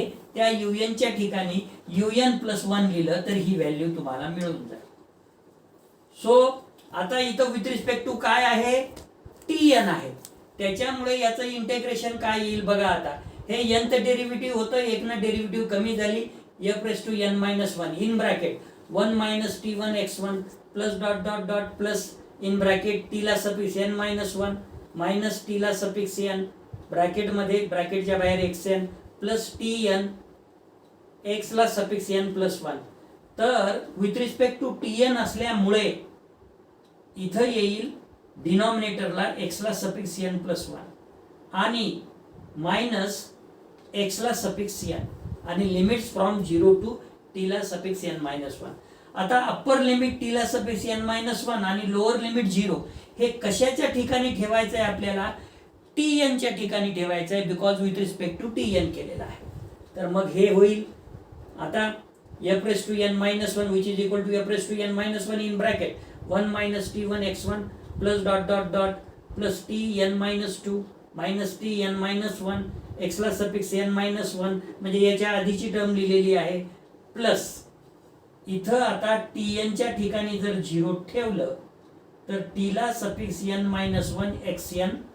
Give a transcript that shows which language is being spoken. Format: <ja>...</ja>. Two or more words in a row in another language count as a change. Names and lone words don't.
<mr>त्या un च्या ठिकाणी</mr> <en>un plus 1</en> <mr>लिहिलं तर ही व्हॅल्यू तुम्हाला मिळून जाईल. सो आता इथं</mr> <en>with respect to</en> <mr>काय आहे tn आहे, त्याच्यामुळे याचं इंटिग्रेशन काय येईल बघा. आता हे</mr> <en>nth derivative</en> <mr>होतं, एकनं डेरिव्हेटिव्ह कमी झाली</mr> <en>f raised to n minus 1 in bracket 1 minus t1 x1 plus dot dot dot plus in bracket t ला suffix n minus 1 minus t ला suffix n</en> <mr>ब्रॅकेट मध्ये ब्रॅकेटच्या बाहेर</mr> <en>xn plus tn x ला suffix n plus 1. तर with respect to tn</en> <mr>असल्यामुळे इथं येईल डिनॉमिनेटरला</mr> <en>x ला suffix n plus 1 आणि minus x ला suffix n आणि limits from 0 to t ला suffix n minus 1.</en> <mr>आता</mr> <en>upper limit t</en> <mr>ला</mr> <en>suffix n minus 1</en> <mr>आणि</mr> <en>lower limit 0</en> <mr>हे कशाच्या ठिकाणी ठेवायचं आहे आपल्याला tn च्या ठिकाणी ठेवायचं आहे,</mr> <en>because with respect to tn</en> <mr>केलेला आहे. तर मग हे होईल आता</mr> <en>f raised to n minus 1 which is equal to f raised to n minus 1 in bracket 1 minus t1 x1 plus dot dot dot plus tn minus 2 minus tn minus 1 x ला suffix n minus 1</en> <mr>म्हणजे याच्या आधीची टर्म लिहिलेली आहे</mr> <en>प्लस</en> <mr>इथं आता tn च्या ठिकाणी जर 0 ठेवलं तर</mr> <en>t ला suffix n minus 1 xn,</en>